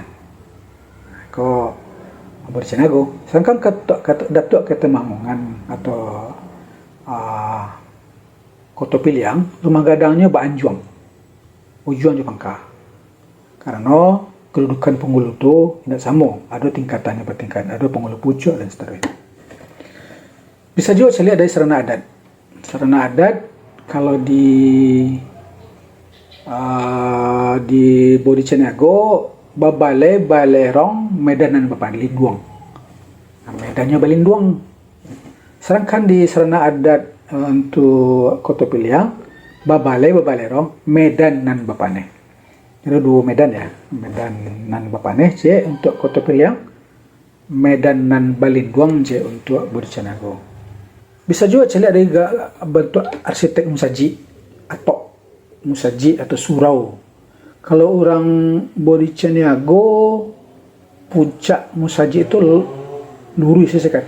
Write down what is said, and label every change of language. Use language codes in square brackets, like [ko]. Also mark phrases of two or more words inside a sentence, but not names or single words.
[id] Kok Budi Ceniago, sedangkan Datuk Ketemangungan atau Kota Piliang, rumah gadangnya Baanjuang, ujung di pangkal. Karena kedudukan penghulu itu tidak sama, ada tingkatannya bertingkat, ada penghulu pucuk dan seterusnya. Bisa juga saya lihat dari sarana adat. Sarana adat kalau di Budi Ceniago, Balai Balerong Medanan Balinduang. Nah, medannya Balinduang. Sedangkan di sarana adat untuk Kota Piliang, Balerong Medan nan Bapaneh. Itu 2 medan ya, Medan nan Bapaneh C untuk Kota Piliang, Medan nan Balinduang C untuk Budi Ceniago. Bisa juga saya lihat dari bentuk arsitek musaji atau surau. Kalau orang Budi Ceniago, puncak musaji itu lurus saya kata.